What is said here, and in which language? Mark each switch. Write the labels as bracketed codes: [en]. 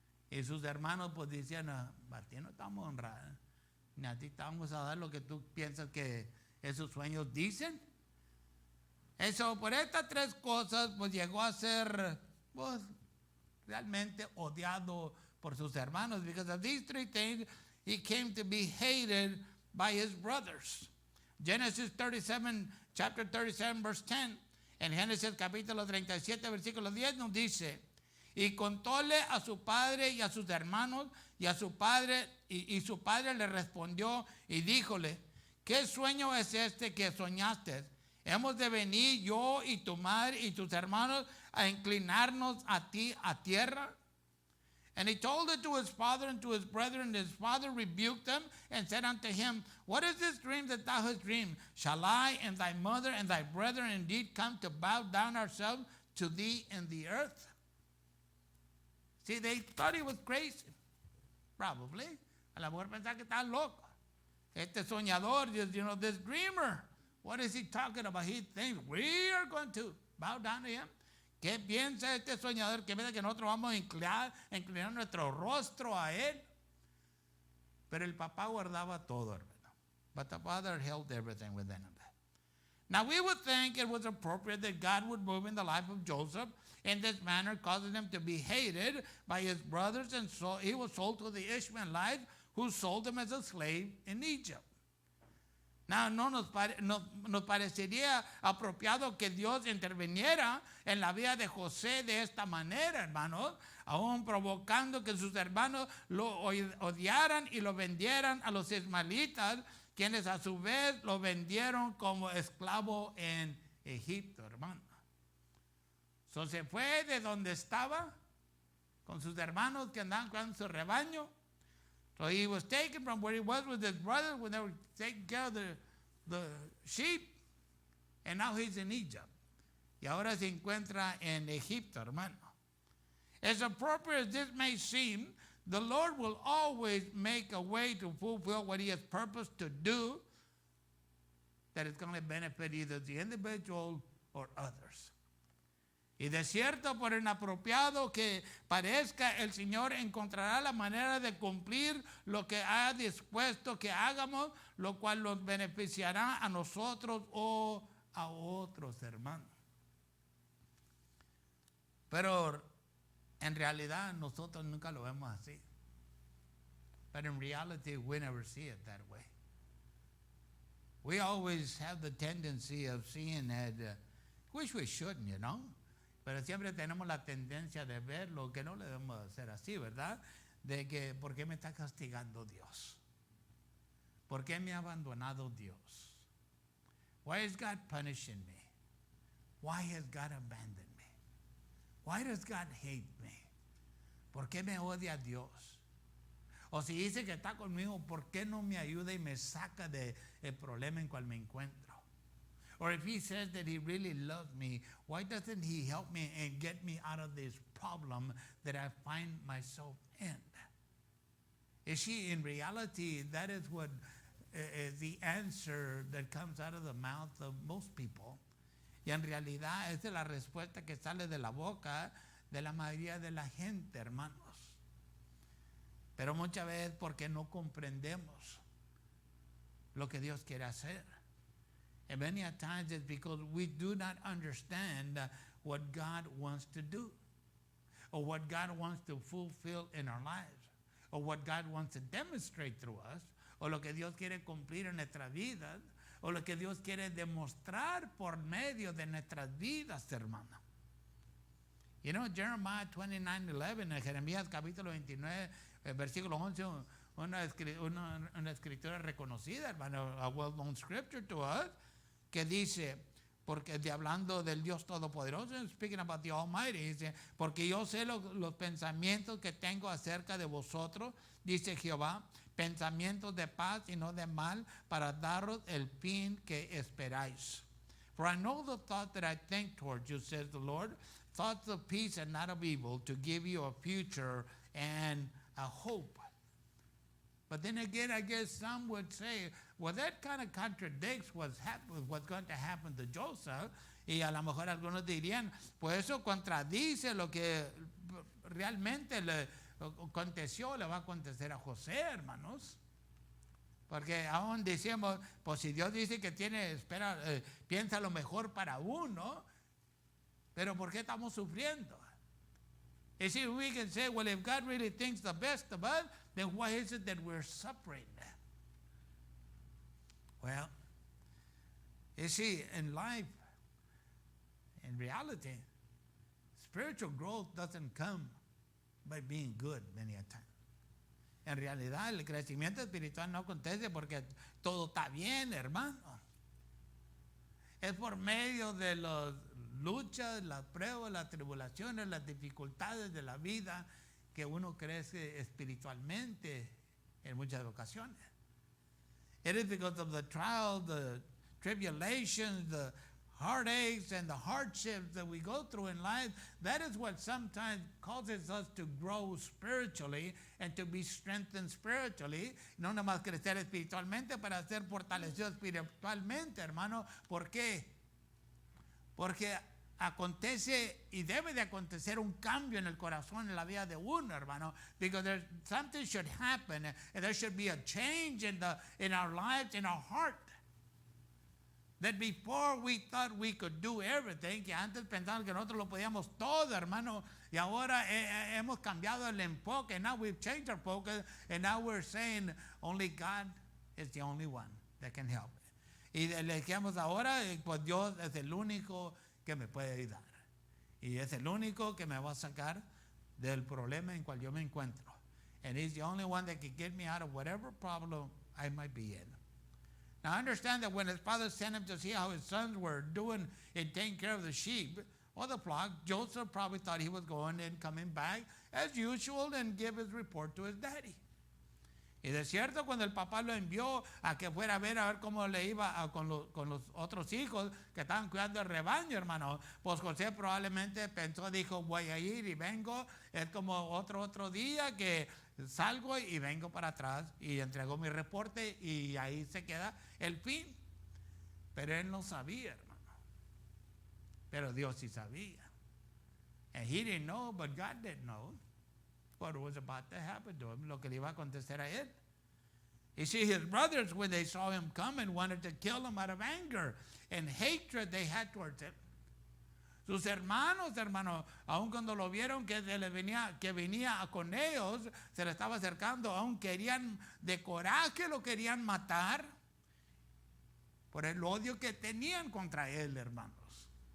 [es] Y sus hermanos pues decían, a ti no estamos honrados, ni a ti te vamos a dar lo que tú piensas que esos sueños dicen. Eso, por estas tres cosas, pues llegó a ser pues, realmente odiado por sus hermanos. [en] Because of these three things, he came to be hated by his brothers. Genesis 37, chapter 37, verse 10. [es] En Génesis capítulo 37, versículo 10 nos dice, y contóle a su padre y a sus hermanos, y a su padre, y su padre le respondió y díjole, ¿qué sueño es este que soñaste? Hemos de venir yo y tu madre y tus hermanos a inclinarnos a ti a tierra. [en] And he told it to his father and to his brethren, and his father rebuked them and said unto him, what is this dream that thou hast dreamed? Shall I and thy mother and thy brethren indeed come to bow down ourselves to thee in the earth? See, they thought he was crazy. Probably. [es] A la mujer pensaba que estaba loco. Este soñador, [en] this dreamer, what is he talking about? He thinks we are going to bow down to him. [es] ¿Qué piensa este soñador? ¿Qué piensa que nosotros vamos a inclinar nuestro rostro a él? Pero el papá guardaba todo, hermano. [en] But the father held everything within him. Now we would think it was appropriate that God would move in the life of Joseph in this manner, causing him to be hated by his brothers, and so he was sold to the Ishmaelites, who sold him as a slave in Egypt. [es] Now, no nos parecería apropiado que Dios interviniera en la vida de José de esta manera, hermanos, aún provocando que sus hermanos lo odiaran y lo vendieran a los ismaelitas, quienes a su vez lo vendieron como esclavo en Egipto, hermano. So, se fue de donde estaba con sus hermanos que andaban con su rebaño. [en] So he was taken from where he was with his brothers when they were taking care of the sheep, and now he's in Egypt. [es] Y ahora se encuentra en Egipto, hermano. [en] As appropriate as this may seem, the Lord will always make a way to fulfill what he has purposed to do that is going to benefit either the individual or others. [es] Y de cierto, por inapropiado que parezca, el Señor encontrará la manera de cumplir lo que ha dispuesto que hagamos, lo cual nos beneficiará a nosotros o a otros, hermanos. Pero en realidad nosotros nunca lo vemos así. [en] But in reality, we never see it that way. We always have the tendency of seeing it, which we shouldn't, you know. [es] Pero siempre tenemos la tendencia de ver lo que no le debemos hacer así, ¿verdad? De que, ¿por qué me está castigando Dios? ¿Por qué me ha abandonado Dios? [en] Why is God punishing me? Why has God abandoned me? Why does God hate me? [es] ¿Por qué me odia Dios? O si dice que está conmigo, ¿por qué no me ayuda y me saca del problema en cual me encuentro? [en] Or if he says that he really loves me, why doesn't he help me and get me out of this problem that I find myself in? You see, in reality, that is what is the answer that comes out of the mouth of most people. [es] Y en realidad esa es la respuesta que sale de la boca de la mayoría de la gente, hermanos. Pero muchas veces porque no comprendemos lo que Dios quiere hacer. [en] And many a times it's because we do not understand what God wants to do, or what God wants to fulfill in our lives, or what God wants to demonstrate through us, [es] o lo que Dios quiere cumplir en nuestras vidas, o lo que Dios quiere demostrar por medio de nuestras vidas, hermano. [en] You know, [es] Jeremiah 29:11, en Jeremías capítulo 29, versículo 11, una escritura reconocida, hermano, [en] a well-known scripture to us, [es] que dice, porque hablando del Dios Todopoderoso, [en] speaking about the Almighty, [es] dice, porque yo sé los pensamientos que tengo acerca de vosotros, dice Jehová, pensamientos de paz y no de mal, para daros el fin que esperáis. [en] For I know the thought that I think towards you, says the Lord, thoughts of peace and not of evil, to give you a future and a hope. But then again, I guess some would say, well, that kind of contradicts what's going to happen to Joseph. [es] Y a lo mejor algunos dirían, pues eso contradice lo que realmente le aconteció, le va a acontecer a José, hermanos. Porque aún decimos, pues si Dios dice que piensa lo mejor para uno, pero ¿por qué estamos sufriendo? [en] You see, we can say, well, if God really thinks the best of us, then why is it that we're suffering? Well, you see, in life, in reality, spiritual growth doesn't come by being good many a time. [es] En realidad, el crecimiento espiritual no acontece porque todo está bien, hermano. Es por medio de las luchas, las pruebas, las tribulaciones, las dificultades de la vida que uno crece espiritualmente en muchas ocasiones. [en] It is because of the trials, the tribulations, the heartaches and the hardships that we go through in life, that is what sometimes causes us to grow spiritually and to be strengthened spiritually. [es] No nada más crecer espiritualmente, para ser fortalecido espiritualmente, hermano. ¿Por qué? Porque acontece y debe de acontecer un cambio en el corazón, en la vida de uno, hermano. [en] Because something should happen, and there should be a change in our lives, in our heart. That before we thought we could do everything, [es] que antes pensábamos que nosotros lo podíamos todo, hermano, y ahora hemos cambiado el enfoque, [en] now we've changed our focus, and now we're saying only God is the only one that can help. [es] Y le decíamos ahora, pues Dios es el único que me puede ayudar. Y es el único que me va a sacar del problema en cual yo me encuentro. [en] And he's the only one that can get me out of whatever problem I might be in. Now, understand that when his father sent him to see how his sons were doing in taking care of the sheep or the flock, Joseph probably thought he was going and coming back as usual and give his report to his daddy. [es] Y de cierto, cuando el papá lo envió a que fuera a ver cómo le iba con los otros hijos que estaban cuidando el rebaño, hermano, pues José probablemente pensó, dijo, voy a ir y vengo, es como otro día que salgo y vengo para atrás, y entregó mi reporte y ahí se queda el fin. Pero él no sabía, hermano. Pero Dios sí sabía. [en] And he didn't know, but God didn't know what was about to happen to him, [es] lo que le iba a acontecer a él. [en] You see, his brothers, when they saw him coming, wanted to kill him out of anger and hatred they had towards him. [es] Sus hermanos, aun cuando lo vieron que venía con ellos, se le estaba acercando, aun querían de coraje, lo querían matar. por el odio que tenían contra él, hermanos.